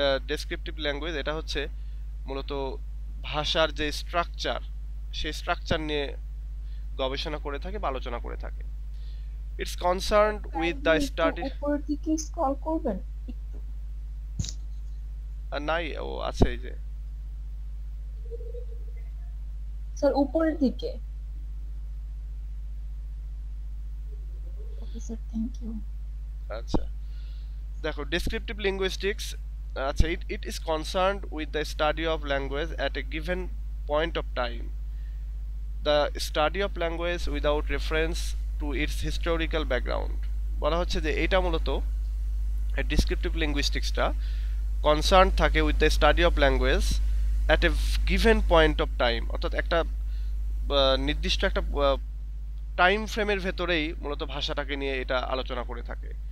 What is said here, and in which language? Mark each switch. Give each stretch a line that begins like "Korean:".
Bangla: Descriptive language এটা হচ্ছে মূলত ভাষার যে স্ট্রাকচার, সেই স্ট্রাকচার নিয়ে গবেষণা করে থাকে বা আলোচনা করে থাকে।
English: It's concerned with the study.
Bangla: উপরের দিকে স্ক্রল করবেন একটু। নাই, ও আছে এই যে স্যার উপরের দিকে। Okay sir, thank you. আচ্ছা দেখো, ডেসক্রিপটিভ লিঙ্গুইস্টিক্স, আচ্ছা,
English: it is concerned with the study of language at a given point of time. The study of language without reference to its historical background.
Bangla: বলা হচ্ছে যে এটা মূলত ডেসক্রিপটিভ লিঙ্গুইস্টিক্সটা কনসার্ন থাকে
English: with the study of language at a given point of time,
Bangla: অর্থাৎ একটা নির্দিষ্ট একটা টাইম ফ্রেমের ভেতরেই মূলত ভাষাটাকে নিয়ে এটা আলোচনা করে থাকে।